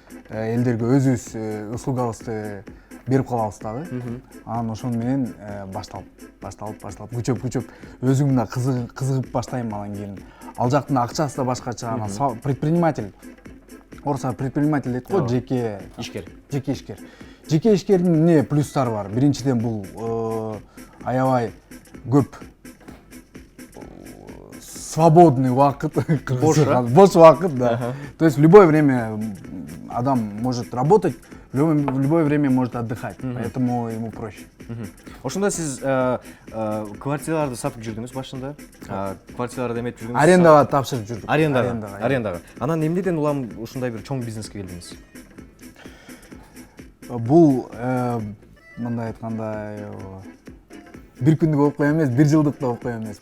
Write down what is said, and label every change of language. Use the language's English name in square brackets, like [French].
[Kyrgyz] Элдерге өзүбүз услугабызды берип калабыз дагы. Анан ошону менен башталып күчөп өзүм да кызыгып баштайм. Анан кийин ал жактын акчасы да башкача. Анан предприниматель. Орусча предприниматель дейт го, жеке ишкер. Жеке ишкердин эмне плюстары бар? Биринчиден бул аябай көп свободный вакыт, бош вакыт, да. [Russian] То есть в любое время адам может работать, в любое время может отдыхать, поэтому ему проще. [Kyrgyz] Ошондо сиз квартираларды сатып жүрдүңүз башында? Квартираларды эметип жүрдүңүз? Арендага тапшырып жүрдүк. Арендага. Анан эмнеден улам ушундай бир чоң бизнеске келдиңиз? Бул мындай айтканда бир күндүк окуя эмес, бир жылдык да окуя эмес.